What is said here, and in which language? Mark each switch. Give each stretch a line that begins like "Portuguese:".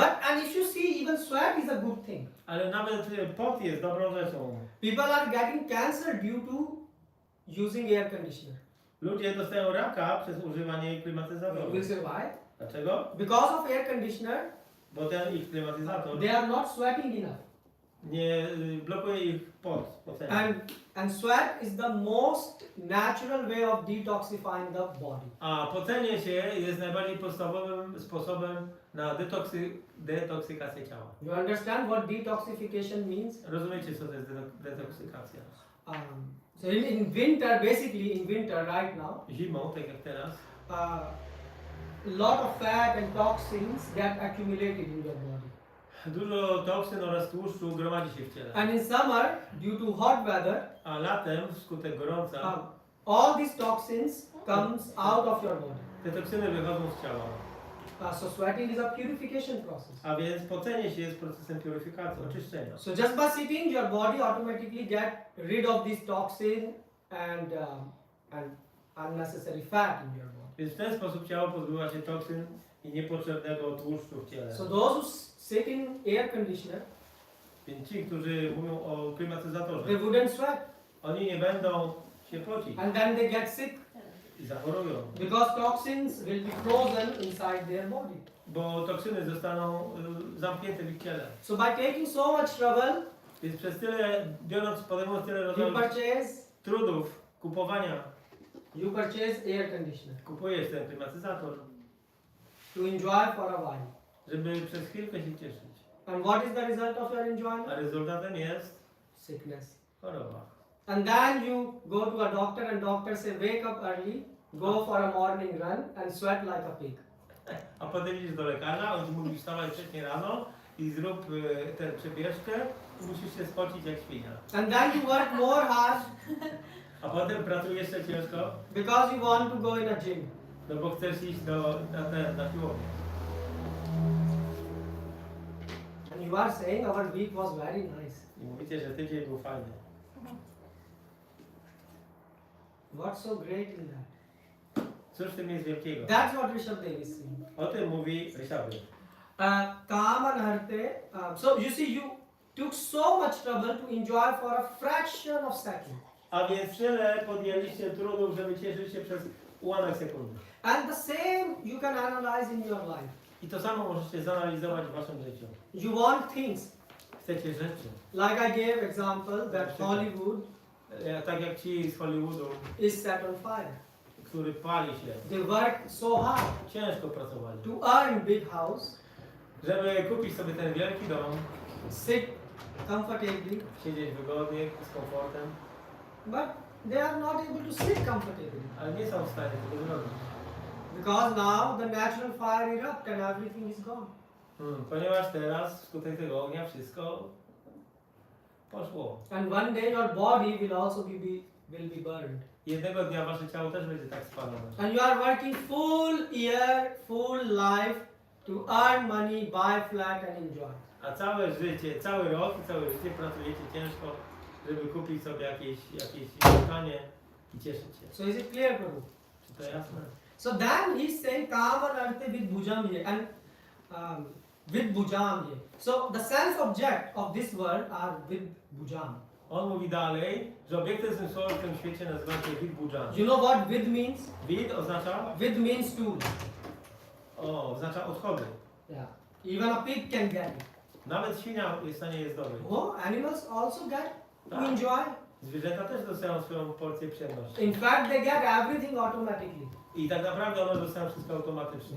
English: And if you see, even sweat is a good thing.
Polish: Ale nawet pot jest dobrą rzeczą.
English: People are getting cancer due to using air conditioner.
Polish: Ludzie dostają raka przez używanie
English: You
Polish: klimatyzatorów.
English: will say why?
Polish: Dlaczego?
English: Because of air conditioner,
Polish: Bo ten ich klimatyzator
English: they are not sweating enough.
Polish: nie blokuje ich pocenia.
English: And sweat is the most natural way of detoxifying the body.
Polish: A pocenie się jest najbardziej podstawowym sposobem na detoksykację ciała.
English: You understand what detoxification means?
Polish: Rozumiecie, co to jest detoksykacja?
English: So in winter, basically in winter right now,
Polish: Zimą, tak jak teraz,
English: a lot of fat and toxins get accumulated in your body.
Polish: dużo toksyn oraz tłuszczu gromadzi się w ciele.
English: And in summer, due to hot weather,
Polish: A latem, wskutek gorąca,
English: all these toxins comes out of your body.
Polish: te toksyny wychodzą z ciała.
English: So sweating is a purification process.
Polish: A więc pocenie się jest procesem purifikacji, oczyszczenia.
English: So just by sitting, your body automatically get rid of this toxin and unnecessary fat in your body.
Polish: Więc w ten sposób ciało pozbywa się toksyn i niepotrzebnego tłuszczu w ciele.
English: So those who sit in air conditioner,
Polish: Więc ci, którzy mówią o klimatyzatorze,
English: they wouldn't sweat,
Polish: oni nie będą się pocić
English: and then they get sick
Polish: i zachorują.
English: because toxins will be frozen inside their body.
Polish: Bo toksyny zostaną zamknięte w ich ciele.
English: So by taking so much trouble,
Polish: Więc przez tyle, podejmując tyle
English: you
Polish: rodzajów
English: purchase
Polish: trudów, kupowania,
English: air conditioner
Polish: kupujesz ten klimatyzator,
English: to enjoy for a while.
Polish: żeby przez chwilkę się cieszyć.
English: And what is the result of your
Polish: A
English: enjoyment?
Polish: rezultatem jest
English: Sickness.
Polish: choroba.
English: And then you go to a doctor and doctor say wake up early, go for a morning run and sweat like a pig.
Polish: A potem idziesz do lekarza, on ci mówi wstawaj wcześniej rano i zrób tę przebieżkę i musisz się spocić jak świnia.
English: And then you work more hard
Polish: A potem pracujesz jeszcze ciężko,
English: because you want to go in a gym.
Polish: no bo chcesz iść na siłownię.
English: And you are saying our week was very nice.
Polish: I mówicie, że tydzień był fajny.
English: What's so great in that?
Polish: Cóż w tym jest wielkiego?
English: That's what Rishabh Dev is saying.
Polish: O tym mówi Ryszard.
Sanskrit: Kaman harte.
English: So you see, you took so much trouble to enjoy for a fraction of second.
Polish: A więc tyle podjęliście trudów, żeby cieszyć się przez ułamek sekundy.
English: And the same you can analyze in your life.
Polish: I to samo możecie zanalizować w waszym życiu.
English: You want things.
Polish: Chcecie rzeczy.
English: Like I gave example that Hollywood
Polish: Tak jak ci z Hollywoodu,
English: is set on fire.
Polish: który pali się.
English: They work so hard
Polish: Ciężko pracowali.
English: to earn big house,
Polish: Żeby kupić sobie ten wielki dom,
English: sit comfortably,
Polish: siedzieć wygodnie, z komfortem,
English: but they are not able to sit comfortably
Polish: ale nie są w stanie tego zrobić.
English: because now the natural fire erupt and everything is gone.
Polish: Ponieważ teraz wskutek tego ognia wszystko poszło.
English: And one day your body will also will be burned.
Polish: Jednego dnia wasze ciało też będzie tak spalone.
English: And you are working full year, full life to earn money, buy flat and enjoy.
Polish: A całe życie, cały rok i całe życie pracujecie ciężko, żeby kupić sobie jakieś mieszkanie i cieszyć się.
English: So is it clear, Prabhu?
Polish: Czy to jasne?
English: So then he's saying
Sanskrit: kama arte
English: with bhujam ye and with bhujam ye. So the sense object of this world are with bhujam.
Polish: On mówi dalej, że obiektem zmysłowym w tym świecie nazywa się vid budżan.
English: You know what with means?
Polish: Vid oznacza?
English: With means tool.
Polish: O, oznacza odchody.
English: Yeah. Even a pig can get it.
Polish: Nawet świnia jest w stanie je zdobyć.
English: Oh, animals also get to
Polish: Tak.
English: enjoy.
Polish: Zwierzęta też dostają swoją porcję przyjemności.
English: In fact, they get everything automatically.
Polish: I tak naprawdę one dostają wszystko automatycznie.